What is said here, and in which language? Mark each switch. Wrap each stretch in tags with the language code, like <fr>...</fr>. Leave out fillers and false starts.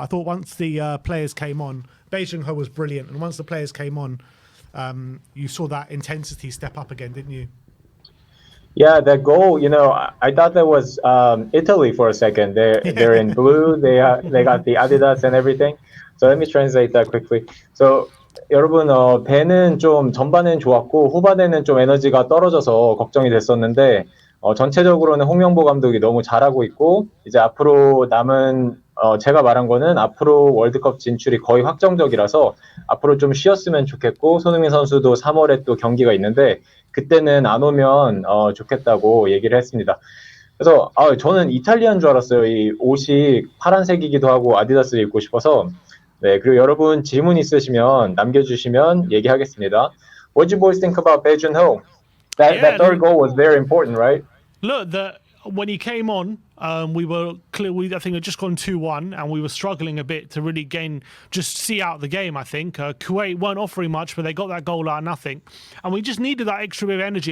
<en>But I thought once the players came on, Beijing Ho was brilliant. And once the players came on, you saw that intensity step up again, didn't you? Yeah, that goal, I thought that was Italy for a second. They're in blue. They got the Adidas and everything. So let me translate that quickly.</en> <ko>So 여러분, 배는 좀 전반에는 좋았고 후반에는 좀 에너지가 떨어져서 걱정이 됐었는데 전체적으로는 홍명보 감독이 너무 잘하고 있고 이제 앞으로 남은 제가 말한 거는 앞으로 월드컵 진출이 거의 확정적이라서 앞으로 좀 쉬었으면 좋겠고 손흥민 선수도 3월에 또 경기가 있는데 그때는 안 오면 좋겠다고 얘기를 했습니다. 그래서 저는 이탈리아인 줄 알았어요. 이 옷이 파란색이기도 하고 아디다스를 입고 싶어서. 네, 그리고 여러분 질문 있으시면 남겨주시면 얘기하겠습니다.</ko> <en>What did you boys think about Bae Jun-ho? That third goal was very important, right? Look, when he came on, we were clear. I think had just gone 2-1, and we were struggling a bit to really just see out the game. I think Kuwait weren't offering much, but they got that goal out of nothing, and we just needed that extra bit of energy.</en>